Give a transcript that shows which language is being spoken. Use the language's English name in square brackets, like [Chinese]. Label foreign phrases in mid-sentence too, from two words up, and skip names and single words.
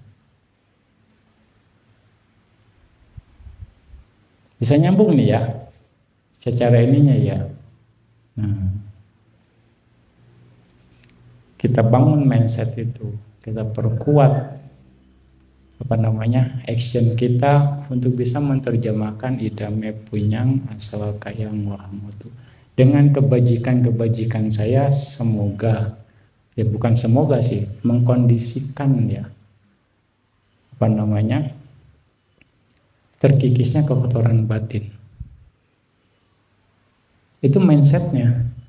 [Indonesian] Bisa nyambung nih ya, secara ininya ya. Nah, kita bangun mindset itu, kita perkuat action kita untuk bisa menerjemahkan [Pali] idame punyang asawakaya wahanghotu. [Indonesian] Dengan kebajikan saya, semoga, ya bukan semoga sih, mengkondisikan ya, terkikisnya kekotoran batin. Itu mindsetnya.